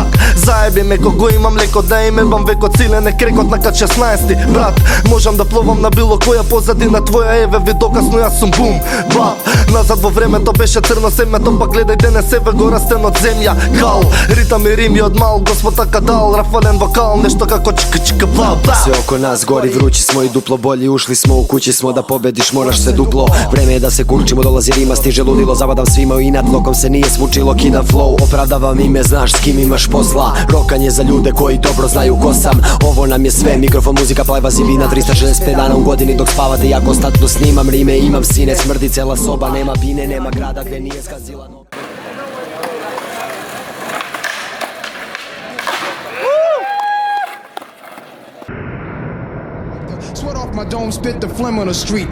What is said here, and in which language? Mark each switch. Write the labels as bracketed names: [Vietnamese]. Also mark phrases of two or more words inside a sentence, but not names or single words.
[Macedonian] Заеби ме кого имам леко да им ебам векот силен е крекот на кат 16. Брат, можам да пловам на било која позадина твоја, еве ви доказно јас сум бум бап. Назад во времето беше црно семето, па гледај денес еве го растен од земја кал. Ритам и рими од мал, Господ така дал, рафален вокал, нешто како чика чика бла бла. [Serbian] Sve oko nas gori, vrući smo i duplo bolji, ušli smo u kući smo, da pobediš moraš se duplo. Vreme je da se kurčimo, dolazi rima, stiže ludilo, zabadam svima u inat, lokom se nije smučilo, kidam flow, opravdavam ime, znaš s kim imaš posla. Rokanje za ljude koji dobro znaju ko sam, ovo nam je sve, mikrofon, muzika, plajba, zivina, 365 dana u godini dok spavate, ja konstantno snimam rime, imam sine, smrdi cela soba, nema bine, nema grada gde nije skazila noga. [English] Sweat off my dome, spit the phlegm on the street.